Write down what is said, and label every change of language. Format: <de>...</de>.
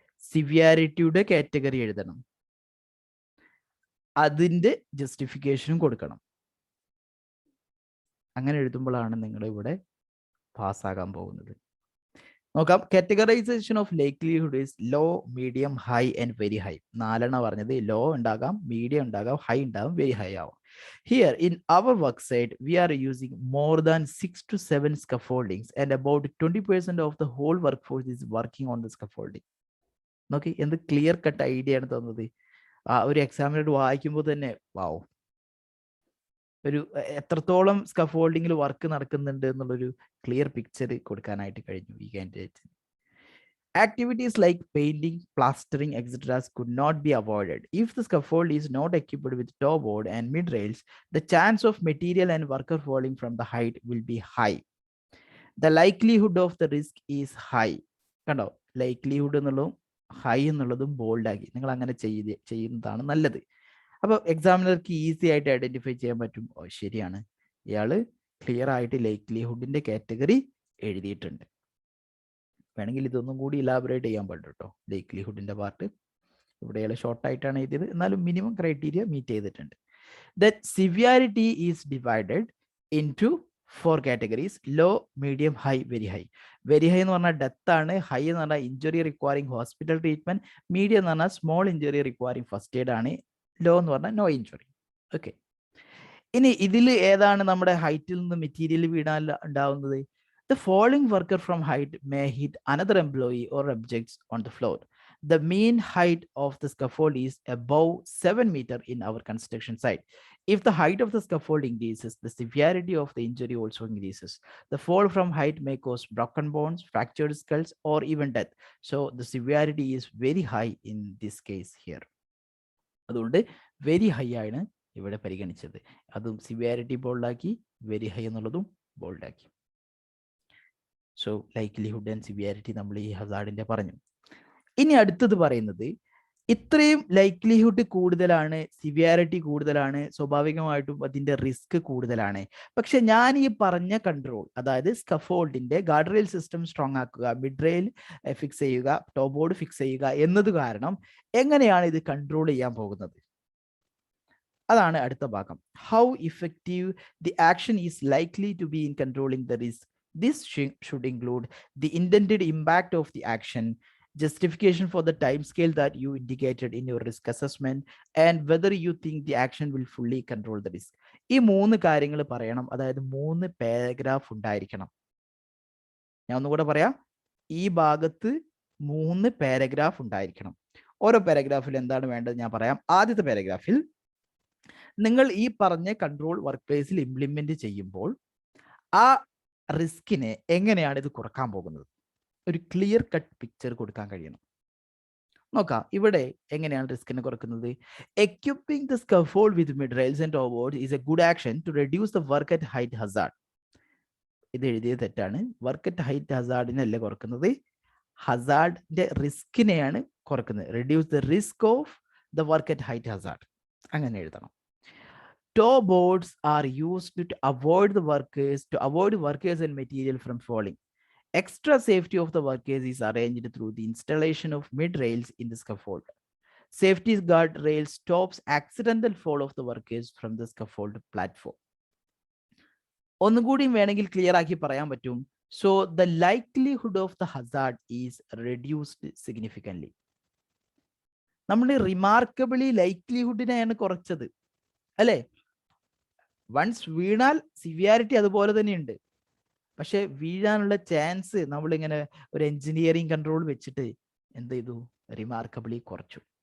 <ml>സിവിയാരിറ്റിയുടെ category എഴുതണം, അതിൻ്റെ ജസ്റ്റിഫിക്കേഷനും കൊടുക്കണം. അങ്ങനെ എഴുതുമ്പോഴാണ് നിങ്ങൾ ഇവിടെ പാസ്സാകാൻ പോകുന്നത്. നോക്കാം.</ml> <en>Categorization of likelihood is low, medium, high and very high.</en> <ml>4 പറഞ്ഞത്. ലോ ഉണ്ടാകാം, മീഡിയം ഉണ്ടാകാം, ഹൈ ഉണ്ടാകും, വെരി ഹൈ ആവാം.</ml> <en>Here in our work site, we are using more than 6 to 7 scaffoldings and about 20% of the whole workforce is working on the scaffolding.</en> <ml>നോക്കി, എന്ത് clear cut idea ആണ് തന്നത്. ഒരു എക്സാമിനോട് വായിക്കുമ്പോൾ തന്നെ വാവ്, ഒരു എത്രത്തോളം സ്കഫോൾഡിങ്ങിൽ വർക്ക് നടക്കുന്നുണ്ട് എന്നുള്ളൊരു ക്ലിയർ പിക്ചർ കൊടുക്കാനായിട്ട് കഴിഞ്ഞു ഈ candidate.</ml> <en>Activities like painting, plastering, etc. could not be avoided. If the scaffold is not equipped with toe board and mid rails, the chance of material and worker falling from the height will be high. The likelihood of the risk is high.</en> <ml>കണ്ടോ, likelihood എന്നുള്ളതും high എന്നുള്ളതും bold ആക്കി നിങ്ങൾ അങ്ങനെ ചെയ്യുന്നതാണ് നല്ലത്. അപ്പോൾ എക്സാമിനർക്ക് easy ആയിട്ട് ഐഡന്റിഫൈ ചെയ്യാൻ പറ്റും, ഓ ശരിയാണ്, ഇയാള് ക്ലിയർ ആയിട്ട് ലൈക്ലിഹുഡിന്റെ കാറ്റഗറി എഴുതിയിട്ടുണ്ട്. വേണമെങ്കിൽ ഇതൊന്നും കൂടി ഇലാബറേറ്റ് ചെയ്യാൻ പറ്റും കേട്ടോ. ലൈക്ലിഹുഡിന്റെ പാർട്ട് ഇവിടെ ഇയാൾ ഷോർട്ടായിട്ടാണ് എഴുതിയത്, എന്നാലും മിനിമം ക്രൈറ്റീരിയ മീറ്റ് ചെയ്തിട്ടുണ്ട്.</ml> <en>That severity is divided into 4 categories: low, medium, high, very high.</en> <ml>Very high എന്ന് പറഞ്ഞാൽ ഡെത്ത് ആണ്, ഹൈ എന്ന് പറഞ്ഞാൽ injury requiring hospital treatment, medium എന്ന് പറഞ്ഞാൽ small injury requiring first aid ആണ്, ലോ എന്ന് പറഞ്ഞാൽ നോ ഇഞ്ചുറി. ഓക്കെ, ഇനി ഇതിൽ ഏതാണ് നമ്മുടെ ഹൈറ്റിൽ നിന്ന് മെറ്റീരിയൽ വീണാൽ ഉണ്ടാവുന്നത്?</ml> <en>The falling worker from height may hit another employee or objects on the floor. The mean height of the scaffold is above 7 meters in our construction site. If the height of the scaffold increases, the severity of the injury also increases. The fall from height may cause broken bones, fractured skulls, or even death. So the severity is very high in this case here.</en> <ml>അതുകൊണ്ട് very high ആണ് ഇവിടെ പരിഗണിച്ചത്. അതും severity ബോൾഡാക്കി, very high എന്നുള്ളതും ബോൾഡാക്കി. So likelihood and severity നമ്മൾ ഈ ഹസാർഡിന്റെ പറഞ്ഞു. ഇനി അടുത്തത് പറയുന്നത്, ഇത്രയും ലൈക്ലിഹുഡ് കൂടുതലാണ്, സിവിയാരിറ്റി കൂടുതലാണ്, സ്വാഭാവികമായിട്ടും അതിന്റെ റിസ്ക് കൂടുതലാണ്. പക്ഷെ ഞാൻ ഈ പറഞ്ഞ കൺട്രോൾ, അതായത് സ്കഫോൾഡിന്റെ ഗാർഡ് റെയിൽ സിസ്റ്റം സ്ട്രോങ് ആക്കുക, മിഡ് റെയിൽ ഫിക്സ് ചെയ്യുക, ടോപ്പ് ബോർഡ് ഫിക്സ് ചെയ്യുക എന്നത് കാരണം എങ്ങനെയാണ് ഇത് കൺട്രോൾ ചെയ്യാൻ പോകുന്നത്? അതാണ് അടുത്ത ഭാഗം.</ml> <en>How effective the action is likely to be in controlling the risk. This should include the intended impact of the action, justification for the time scale that you indicated in your risk assessment, and whether you think the action will fully control the risk.</en> <ml>ഈ 3 കാര്യങ്ങൾ പറയണം, അതായത് 3 paragraph ഉണ്ടായിരിക്കണം. ഞാൻ ഒന്നുകൂടെ പറയാം, ഈ ഭാഗത്ത് 3 പാരഗ്രാഫ് ഉണ്ടായിരിക്കണം. ഓരോ പാരഗ്രാഫിൽ എന്താണ് വേണ്ടത് ഞാൻ പറയാം. ആദ്യത്തെ പാരഗ്രാഫിൽ നിങ്ങൾ ഈ പറഞ്ഞ കൺട്രോൾ വർക്ക് പ്ലേസിൽ ഇംപ്ലിമെന്റ് ചെയ്യുമ്പോൾ ആ റിസ്കിനെ എങ്ങനെയാണ് ഇത് കുറക്കാൻ പോകുന്നത്, ഒരു ക്ലിയർ കട്ട് പിക്ചർ കൊടുക്കാൻ കഴിയണം. നോക്കാം ഇവിടെ എങ്ങനെയാണ് റിസ്കിനെ കുറക്കുന്നത്.</ml> <en>Equipping the scaffold with mid rails and top board is a good action to reduce the work at height hazard.</en> <ml>ഇത് എഴുതിയത് തെറ്റാണ്. Work at height ഹസാർഡിനല്ല കുറക്കുന്നത്, ഹസാർഡിന്റെ റിസ്കിനെയാണ് കുറക്കുന്നത്.</ml> <en>reduce the risk of the work at height hazard,</en> <ml>അങ്ങനെ എഴുതണം.</ml> <en>Toe boards are used to avoid workers and material from falling. Extra safety of the workers is arranged through the installation of mid rails in the scaffold. Safety guard rail stops accidental fall of the workers from the scaffold platform.</en> <ml>ഒന്നുകൂടി വേണമെങ്കിൽ clear ആക്കി പറയാൻ പറ്റും.</ml> <en>So the likelihood of the hazard is reduced significantly.</en> <ml>നമ്മൾ റിമാർക്കബിളി ലൈക്ലിഹുഡിനെയാണ് കുറച്ചത്, അല്ലേ? Once വീണാൽ severity അതുപോലെ തന്നെയുണ്ട്, പക്ഷെ വീഴാനുള്ള ചാൻസ് നമ്മളിങ്ങനെ ഒരു എഞ്ചിനീയറിംഗ് കൺട്രോൾ വെച്ചിട്ട് എന്ത് ചെയ്തു, റിമാർക്കബിളി കുറച്ചു.</ml>